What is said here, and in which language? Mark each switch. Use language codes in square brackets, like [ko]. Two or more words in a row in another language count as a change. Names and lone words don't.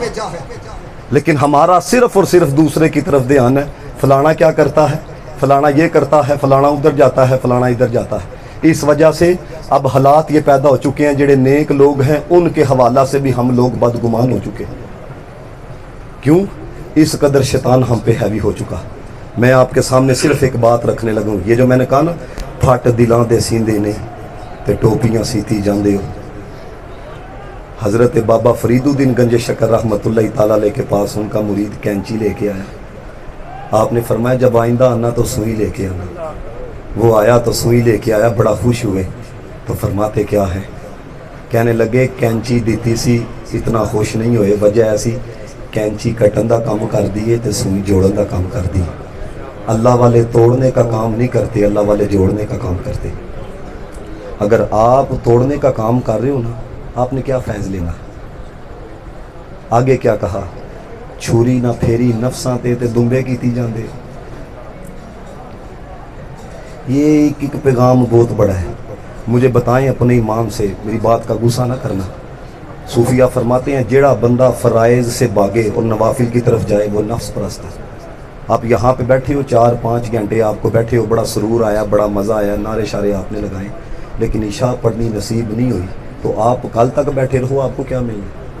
[ur] لیکن ہمارا صرف اور صرف دوسرے کی طرف دھیان ہے، فلانا کیا کرتا ہے، فلانا یہ کرتا ہے، فلانا ادھر جاتا ہے، فلانا ادھر جاتا ہے۔ اس وجہ سے اب حالات یہ پیدا ہو چکے ہیں، جڑے نیک لوگ ہیں ان کے حوالہ سے بھی ہم لوگ بدگمان ہو چکے ہیں۔ کیوں؟ اس قدر شیطان ہم پہ حاوی ہو چکا۔ میں آپ کے سامنے صرف ایک بات رکھنے لگوں، یہ جو میں نے کہا نا [pa] پھٹ دلاں دے سیندے نے تے ٹوپیاں سیتی جاندے ہو، [ur] حضرت بابا فرید الدین گنج شکر رحمت اللہ تعالیٰ علیہ کے پاس ان کا مرید کینچی لے کے آیا۔ آپ نے فرمایا جب آئندہ آنا تو سوئی لے کے آنا۔ وہ آیا تو سوئی لے کے آیا، بڑا خوش ہوئے تو فرماتے کیا ہے؟ کہنے لگے [pa] کینچی دیتی سی اتنا خوش نہیں ہوئے، وجہ ایسی کینچی کٹن دا کام کر دیے تے سوئی جوڑن دا کام کر دی۔ [ur] اللہ والے توڑنے کا کام نہیں کرتے، اللہ والے جوڑنے کا کام کرتے۔ اگر آپ توڑنے کا کام کر رہے ہو نا، آپ نے کیا فیض لینا؟ آگے کیا کہا؟ [pa] چھری نہ پھیری نفساں تے دمبے کیتی جاندے۔ [ur] یہ ایک پیغام بہت بڑا ہے، مجھے بتائیں اپنے امام سے، میری بات کا غصہ نہ کرنا۔ صوفیہ فرماتے ہیں جیڑا بندہ فرائض سے بھاگے اور نوافل کی طرف جائے وہ نفس پرست ہے۔ آپ یہاں پہ بیٹھے ہو 4-5 گھنٹے آپ کو بیٹھے ہو، بڑا سرور آیا، بڑا مزہ آیا، نعرے شارے آپ نے لگائے، لیکن عشاء پڑھنی نصیب نہیں ہوئی تو آپ کل تک بیٹھے رہو، آپ کو کیا ملے؟